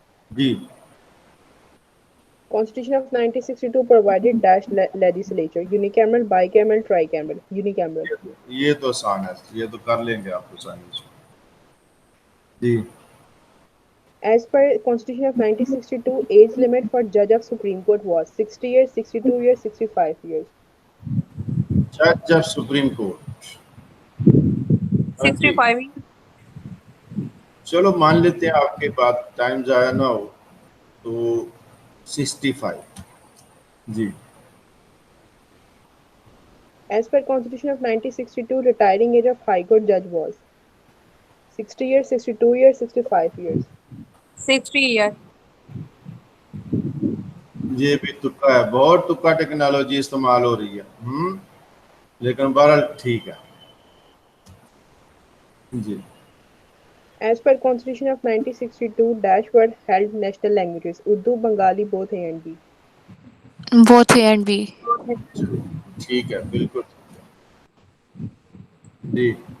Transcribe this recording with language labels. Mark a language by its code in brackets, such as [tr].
[ur] جی. [en] Constitution of 1962 provided Dash legislature: unicameral, bicameral, tricameral. Unicameral. [ur] یہ تو آسان ہے, یہ تو کر لیں گے آپ آسانی سے. جی. [en] As per Constitution of 1962, age limit for judge of Supreme Court was 60 years, 62 years, 65 years. جج of supreme court 65. [ur] چلو مان لیتے ہیں آپ کے بات, ٹائم ضائع نہ ہو, تو 65. جی. [en] As per Constitution of 1962, retiring age of High Court judge was 60 years, 62 years, 65 years. 60 years. [ur] یہ بھی تکا ہے, بہت تکا ٹیکنالوجی استعمال ہو رہی ہے, لیکن بہرحال ٹھیک ہے. جی. [en] As per Constitution of 1962, Dash were held national languages: Urdu, Bengali, both A and B. Both A and B. [ur] ٹھیک ہے, بالکل. جی.